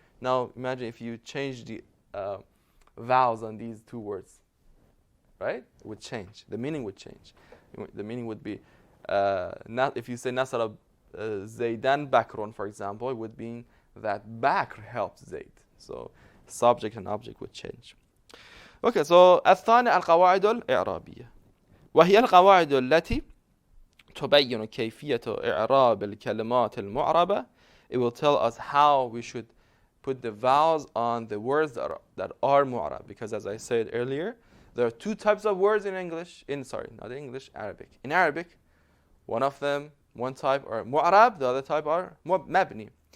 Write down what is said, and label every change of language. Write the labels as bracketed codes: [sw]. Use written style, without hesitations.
[en] Now imagine if you change the vowels on these 2 words, right? It would change. The meaning would change. The meaning would be, if you say nasara Zaydan Bakrun, for example, it would mean that Bakr helps Zayd. So subject and object would change. Okay, so [ar] الثاني القواعد الإعرابية. وهي القواعد التي تبين كيفية إعراب الكلمات المعربة. [en] It will tell us how we should put the vowels on the words that are mu'rab. Because as I said earlier, there are two types of words in English. Not English, Arabic. In Arabic, one type are mu'rab, the other type are mabni.